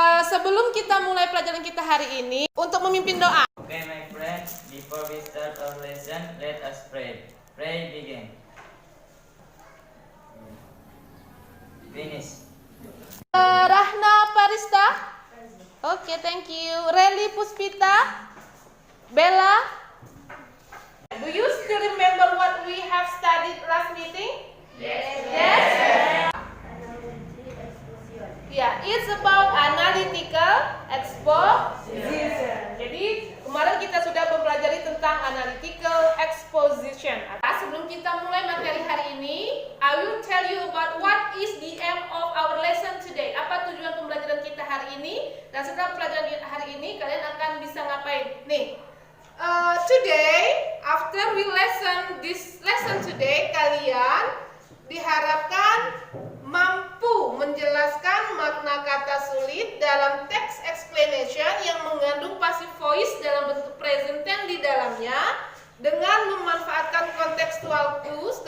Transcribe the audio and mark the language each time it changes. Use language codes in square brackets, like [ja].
[id] Sebelum kita mulai pelajaran kita hari ini, untuk memimpin doa. [en] Okay, my friends, before we start our lesson, let us pray. Pray begin. Finish. Rahna Parista. Oke, thank you. Reli Puspita. Bella. Do you still remember what we have studied last meeting? Yes. Yes. Yeah, it's about analytical exposition. [id] Jadi kemarin kita sudah mempelajari tentang analytical exposition. Sebelum kita mulai materi hari ini, [en] I will tell you about what is the aim of our lesson today. [id] Apa tujuan pembelajaran kita hari ini? Dan setelah pelajaran hari ini, kalian akan bisa ngapain? Nih, [en] today after we listen this lesson today, [id] kalian diharapkan mampu menjelaskan makna kata sulit dalam text explanation yang mengandung passive voice dalam bentuk present tense di dalamnya dengan memanfaatkan contextual clues.